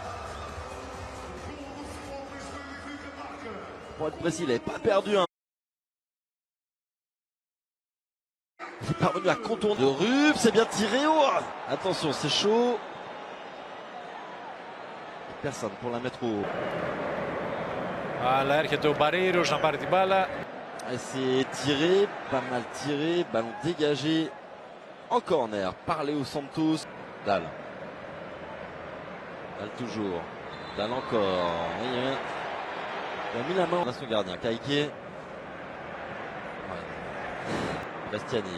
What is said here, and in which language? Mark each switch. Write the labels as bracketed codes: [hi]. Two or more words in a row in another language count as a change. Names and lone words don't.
[fr] Pour être précis, il n'avait pas perdu un. Il est parvenu à contourner de Rup, c'est bien tiré. Oh, attention, c'est chaud. Personne pour la mettre au. [el] Αλλά έρχεται ο Μπαρέιρος να πάρει την μπάλα. [fr] C'est tiré, pas mal tiré, ballon dégagé en corner par Léo Santos. Dalle. Dalle toujours. Dalle encore. Il a mis la main à son gardien, Kaiké. Prestiani.